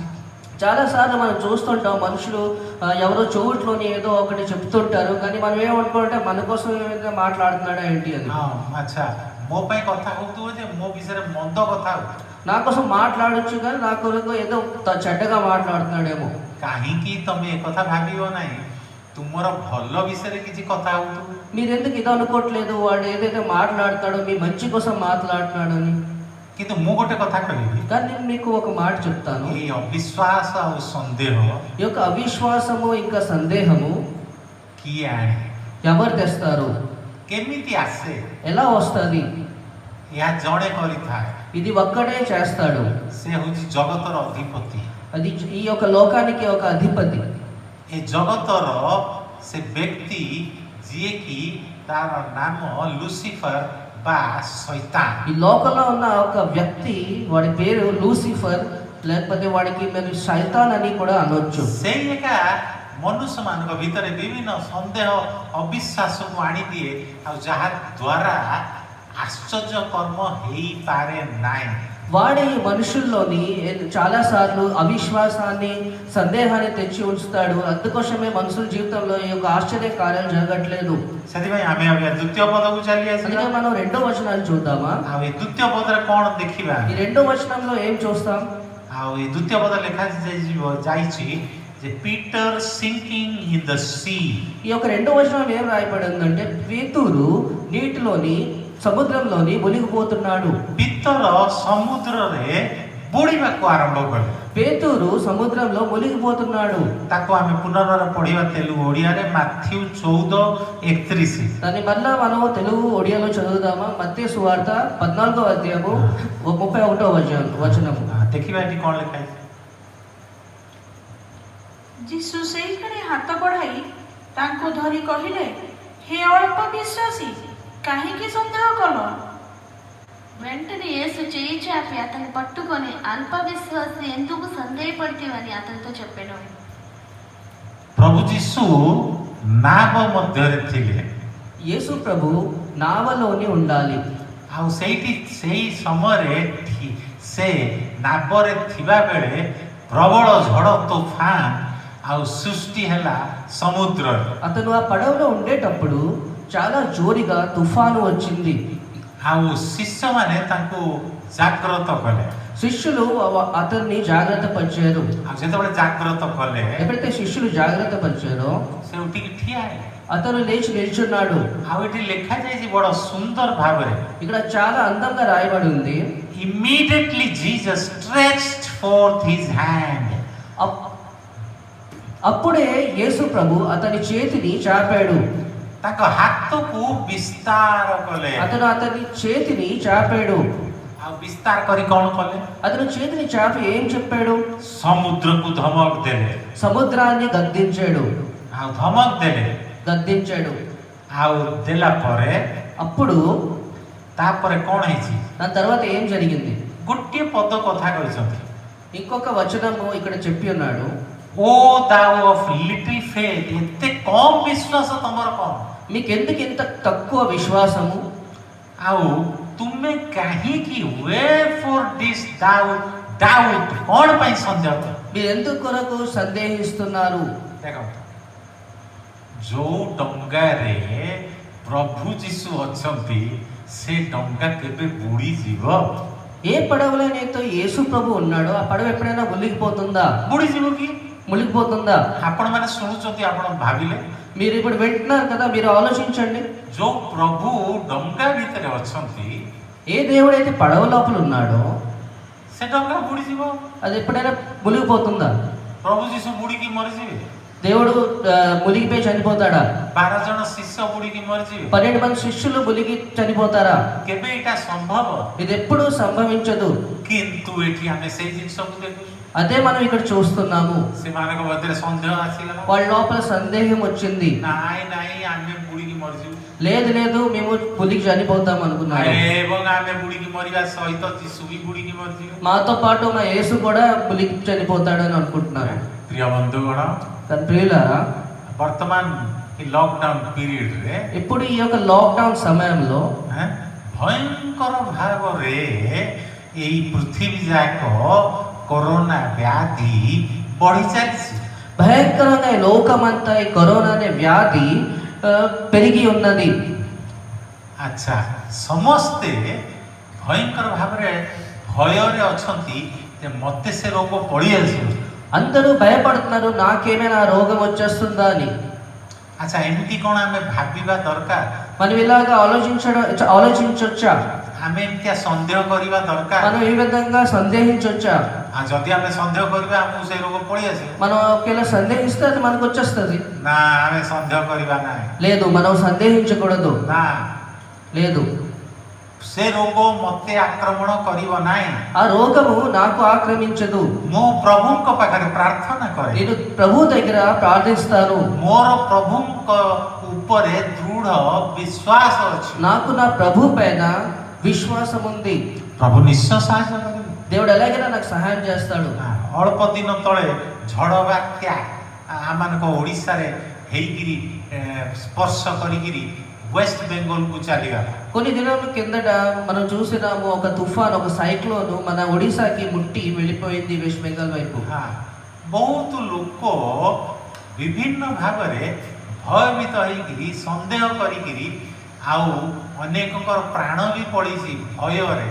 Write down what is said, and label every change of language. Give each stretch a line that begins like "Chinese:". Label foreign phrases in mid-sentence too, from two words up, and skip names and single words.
Telugu: చాలా సార్లు మనం చూస్తుంటాం, మనుషులు ఎవరో చెవుట్లోని ఏదో ఒకటి చెప్తుంటారు, కానీ మనం ఏమనుకుంటే మన కోసం ఏమైనా మాట్లాడుతున్నాడా ఏంటి అని.
Odia: ଆଚ୍ଛା, ମୋ ପାଇଁ କଥା ହେଉଥିବ ଯେ ମୋ ବିଷୟରେ ମନ୍ଦ କଥା ହଉ.
Telugu: నా కోసం మాట్లాడొచ్చు, కానీ నా కొరకు ఏదో చెడ్డగా మాట్లాడుతున్నాడేమో.
Odia: କାହିଁକି ତମେ ଏକଥା ଭାବିବ ନାହିଁ ତୁମର ଭଲ ବିଷୟରେ କିଛି କଥା ହେଉଥିବ?
Telugu: మీరెందుకు ఇది అనుకోవట్లేదు, వాడు ఏదైతే మాట్లాడుతాడో మీ మంచి కోసం మాట్లాడుతున్నాడని.
Odia: କିନ୍ତୁ ମୁଁ ଗୋଟେ କଥା କହିବି,
Telugu: కానీ నేను మీకు ఒక మాట చెప్తాను.
Odia: ଏଇ ଅବିଶ୍ୱାସ ଆଉ ସନ୍ଦେହ
Telugu: ఈ యొక్క అవిశ్వాసము ఇంకా సందేహము
Odia: କିଏ ଆଣେ,
Telugu: ఎవరు తెస్తారు,
Odia: କେମିତି ଆସେ?
Telugu: ఎలా వస్తుంది?
Odia: ଏହା ଜଣେ କରିଥାଏ.
Telugu: ఇది ఒక్కడే చేస్తాడు.
Odia: ସେ ହେଉଛି ଜଗତର ଅଧିପତି.
Telugu: అది ఈ యొక్క లోకానికి ఒక అధిపతి.
Odia: ଏ ଜଗତର ସେ ବ୍ୟକ୍ତି ଯିଏକି ତାର ନାମ ଲୁସିଫର ବା ଶୈତାନ.
Telugu: ఈ లోకంలో ఉన్న ఒక వ్యక్తి, వాడి పేరు లూసిఫర్, లేకపోతే వాడికి మీరు శైతాన్ అని కూడా అనొచ్చు.
Odia: ସେଇ ଏକା ମନୁଷ୍ୟମାନଙ୍କ ଭିତରେ ବିଭିନ୍ନ ସନ୍ଦେହ ଅବିଶ୍ୱାସକୁ ଆଣିଦିଏ ଆଉ ଯାହା ଦ୍ୱାରା ଆଶ୍ଚର୍ଯ୍ୟ କର୍ମ ହେଇପାରେ ନାହିଁ.
Telugu: వాడే మనుషుల్లోని చాలా సార్లు అవిశ్వాసాన్ని, సందేహాన్ని తెచ్చి ఉంచుతాడు. అందుకోసమే మనుషుల జీవితంలో ఈ యొక్క ఆశ్చర్య కార్యాలు జరగట్లేదు.
Odia: ସେଥିପାଇଁ ଆମେ ଏବେ ଦ୍ୱିତୀୟ ପଦକୁ ଚାଲି
Telugu: అందుకే
Odia: ଆସିବା.
Telugu: మనం రెండో వచనాన్ని చూద్దామా?
Odia: ଆଉ ଏ ଦ୍ୱିତୀୟ ପଦରେ କ'ଣ ଦେଖିବା?
Telugu: ఈ రెండో వచనంలో ఏం చూస్తాం?
Odia: ଆଉ ଏ ଦ୍ୱିତୀୟ ପଦ ଯାଇଛି ଯେ
English: Peter sinking in the sea.
Telugu: ఈ యొక్క రెండో వచనం ఏం రాయబడి ఉందంటే పేతురు నీటిలోని సముద్రంలోని మునిగిపోతున్నాడు.
Odia: ପିତର ସମୁଦ୍ରରେ ବୁଡ଼ିବାକୁ ଆରମ୍ଭ କଲେ.
Telugu: పేతురు సముద్రంలో మునిగిపోతున్నాడు.
Odia: ତାକୁ ଆମେ ପୁନର୍ବାର ପଢ଼ିବା ତେଲୁଗୁ ଓଡ଼ିଆରେ ମାଥ୍ୟୁ 14:31.
Telugu: దాన్ని మళ్ళా మనం తెలుగు ఒడియాలో చదువుదామా? మత్తయి సువార్త 14వ అధ్యాయము 31వ వచనము.
Odia: ଦେଖିବା ଏଠି କ'ଣ ଲେଖା ହେଇଛି. ଯୀଶୁ ସେଇଠାରେ ହାତ ବଢ଼ାଇ ତାଙ୍କୁ ଧରି କହିଲେ, ହେ ଅଳ୍ପ ବିଶ୍ୱାସୀ, କାହିଁକି ସନ୍ଦେହ କଲ?
Telugu: వెంటనే యేసు చేయి చాపి అతన్ని పట్టుకొని అల్ప విశ్వాసి ఎందుకు సందేహపడితేవని అతనితో చెప్పాను.
Odia: ପ୍ରଭୁ ଯୀଶୁ ନାବ ମଧ୍ୟରେ ଥିଲେ.
Telugu: యేసు ప్రభు నావలోని ఉండాలి.
Odia: ଆଉ ସେଇ ସମୟରେ ସେ ନାବରେ ଥିବା ବେଳେ ପ୍ରବଳ ଝଡ଼ ତୋଫାନ ଆଉ ସୃଷ୍ଟି ହେଲା ସମୁଦ୍ରରେ.
Telugu: అతను ఆ పడవలో ఉండేటప్పుడు చాలా జోరిగా తుఫాను వచ్చింది.
Odia: ଆଉ ଶିଷ୍ୟମାନେ ତାଙ୍କୁ ଜାଗ୍ରତ କଲେ.
Telugu: శిష్యులు అతన్ని జాగ్రత్త పరిచారు.
Odia: ଆଉ ଯେତେବେଳେ ଜାଗ୍ରତ କଲେ
Telugu: ఎప్పుడైతే శిష్యులు జాగ్రత్త పరిచారో
Odia: ସେ ଉଠିକି ଠିଆ ହେଲେ.
Telugu: అతను లేచి నిల్చున్నాడు.
Odia: ଆଉ ଏଠି ଲେଖାଯାଇଛି ବଡ଼ ସୁନ୍ଦର ଭାବରେ,
Telugu: ఇక్కడ చాలా అందంగా రాయబడి ఉంది.
English: immediately Jesus stretched forth his hand.
Telugu: అప్పుడే యేసు ప్రభు అతని చేతిని చాపాడు.
Odia: ତାଙ୍କ ହାତକୁ ବିସ୍ତାର କଲେ.
Telugu: అతను అతని చేతిని చాపాడు.
Odia: ଆଉ ବିସ୍ତାର କରି କ'ଣ କଲେ?
Telugu: అతను చేతిని చాపి ఏం చెప్పాడు?
Odia: ସମୁଦ୍ରକୁ ଧମକ ଦେଲେ.
Telugu: సముద్రాన్ని గద్దించాడు.
Odia: ଆଉ ଧମକ ଦେଲେ.
Telugu: గద్దించాడు.
Odia: ଆଉ ଦେଲା ପରେ
Telugu: అప్పుడు
Odia: ତାପରେ କ'ଣ ହେଇଛି?
Telugu: దాని తర్వాత ఏం జరిగింది?
Odia: ଗୋଟିଏ పଦ କଥା କହିଛନ୍ତି.
Telugu: ఇంకొక వచనము ఇక్కడ చెప్పి ఉన్నాడు.
English: ଓ thou of little faith,
Odia: ଏତେ କମ ବିଶ୍ୱାସ ତମର କ'ଣ?
Telugu: మీకెందుకు ఇంత తక్కువ విశ్వాసము?
Odia: ଆଉ ତୁମେ କାହିଁକି
English: wherefore this doubt
Odia: କ'ଣ ପାଇଁ ସନ୍ଦେହ କର?
Telugu: మీరు ఎందుకు కొరకు సందేహిస్తున్నారు?
Odia: ଦେଖନ୍ତୁ, ଯୋଉ ଡଙ୍ଗାରେ ପ୍ରଭୁ ଯୀଶୁ ଅଛନ୍ତି ସେ ଡଙ୍ଗା କେବେ ବୁଡ଼ିଯିବ?
Telugu: ఏ పడవలోనైతే యేసు ప్రభు ఉన్నాడో ఆ పడవ ఎప్పుడైనా మునిగిపోతుందా?
Odia: ବୁଡ଼ିଯିବ କି?
Telugu: మునిగిపోతుందా?
Odia: ଆପଣମାନେ ଶୁଣୁଛନ୍ତି, ଆପଣ ଭାବିଲେ
Telugu: మీరు ఇప్పుడు వింటున్నారు కదా, మీరు ఆలోచించండి.
Odia: ଯୋଉ ପ୍ରଭୁ ଡଙ୍ଗା ଭିତରେ ଅଛନ୍ତି
Telugu: ఏ దేవుడైతే పడవ లోపల ఉన్నాడో
Odia: ସେ ଡଙ୍ଗା ବୁଡ଼ିଯିବ?
Telugu: అది ఎప్పుడైనా మునిగిపోతుందా?
Odia: ପ୍ରଭୁ ଯୀଶୁ ବୁଡ଼ିକି ମରିଯିବେ?
Telugu: దేవుడు మునిగిపోయి చనిపోతాడా?
Odia: 12 ଜଣ ଶିଷ୍ୟ ବୁଡ଼ିକି ମରିଯିବେ?
Telugu: 12 మంది శిష్యులు మునిగి చనిపోతారా?
Odia: କେବେ ଏଇଟା ସମ୍ଭବ?
Telugu: ఇది ఎప్పుడూ సంభవించదు.
Odia: କିନ୍ତୁ ଏଠି ଆମେ ସେଇ ଜିନିଷକୁ ଦେଖୁଛୁ.
Telugu: అదే మనం ఇక్కడ చూస్తున్నాము.
Odia: ସେମାନଙ୍କ ମଧ୍ୟରେ ସନ୍ଦେହ ଆସିଗଲା.
Telugu: వాళ్ళ లోపల సందేహం వచ్చింది.
Odia: ନାଇଁ ଆମେ ବୁଡ଼ିକି ମରିଯିବୁ
Telugu: లేదు లేదు మేము మునిగి చనిపోతాం అనుకున్నారు.
Odia: ଏବଂ ଆମେ ବୁଡ଼ିକି ମରିବା ସହିତ ଯୀଶୁ ବି ବୁଡ଼ିକି ମରିଯିବେ.
Telugu: మాతో పాటు మా యేసు కూడా మునిగి చనిపోతాడని అనుకుంటున్నారు.
Odia: ପ୍ରିୟ ବନ୍ଧୁଗଣ,
Telugu: కానీ ప్రియులారా,
Odia: ବର୍ତ୍ତମାନ ఈ
English: lockdown periodରେ
Telugu: ఇప్పుడు ఈ యొక్క లాక్డౌన్ సమయంలో
Odia: ଭୟଙ୍କର ଭାବରେ ଏଇ ପୃଥିବୀ ଯାକ କରୋନା ବ୍ୟାଧି ବଢି ଚାଲିଛି.
Telugu: భయంకరంగా ఈ లోకమంతా ఈ కరోనా అనే వ్యాధి పెరిగి ఉన్నది.
Odia: ଆଚ୍ଛା, ସମସ୍ତେ ଭୟଙ୍କର ଭାବରେ ଭୟରେ ଅଛନ୍ତି ଯେ ମୋତେ ସେ ରୋଗ ପଡ଼ି ଆସିବ.
Telugu: అందరూ భయపడుతున్నారు, నాకేమైనా రోగం వచ్చేస్తుందా అని.
Odia: ଆଚ୍ଛା, ଏମିତି କ'ଣ ଆମେ ଭାବିବା ଦରକାର?
Telugu: మనం ఇలాగా ఆలోచించొచ్చా?
Odia: ଆମେ ଏମିତିଆ ସନ୍ଦେହ କରିବା ଦରକାର?
Telugu: మనం ఈ విధంగా సందేహించొచ్చా?
Odia: ଯଦି ଆମେ ସନ୍ଦେହ କରିବା ଆମକୁ ସେ ରୋଗ ପଳେଇ ଆସିବ?
Telugu: మనం ఒకవేళ సందేహిస్తే అది మనకు వచ్చేస్తుంది.
Odia: ନା, ଆମେ ସନ୍ଦେହ କରିବା ନାହିଁ.
Telugu: లేదు, మనం సందేహించకూడదు.
Odia: ନା,
Telugu: లేదు,
Odia: ସେ ରୋଗ ମୋତେ ଆକ୍ରମଣ କରିବ ନାହିଁ.
Telugu: ఆ రోగము నాకు ఆక్రమించదు.
Odia: ମୁଁ ପ୍ରଭୁଙ୍କ ପାଖରେ ପ୍ରାର୍ଥନା କରେ.
Telugu: నేను ప్రభు దగ్గర ప్రార్థిస్తాను.
Odia: ମୋର ପ୍ରଭୁଙ୍କ ଉପରେ ଦୃଢ ବିଶ୍ୱାସ ଅଛି.
Telugu: నాకు నా ప్రభు పైన విశ్వాసం ఉంది.
Odia: ପ୍ରଭୁ ନିଶ୍ଚୟ ସାହାଯ୍ୟ କରିବେ.
Telugu: దేవుడు ఎలాగైనా నాకు సహాయం చేస్తాడు.
Odia: ଅଳ୍ପ ଦିନ ତଳେ ଝଡ଼ ବାତ୍ୟା ଆମମାନଙ୍କ ଓଡ଼ିଶାରେ ହେଇକିରି ସ୍ପର୍ଶ କରିକିରି ୱେଷ୍ଟ ବେଙ୍ଗଲକୁ ଚାଲିଗଲା.
Telugu: కొన్ని దినాల కిందట మనం చూసినాము, ఒక తుఫాన్, ఒక సైక్లోన్ మన ఒడిశాకి ముట్టి వెళ్ళిపోయింది వెస్ట్ బెంగాల్ వైపు.
Odia: ବହୁତ ଲୋକ ବିଭିନ୍ନ ଭାବରେ ଭୟଭୀତ ହେଇକିରି ସନ୍ଦେହ କରିକିରି, ଆଉ ଅନେକଙ୍କର ପ୍ରାଣ ବି ପଡ଼ିଛି ଭୟରେ.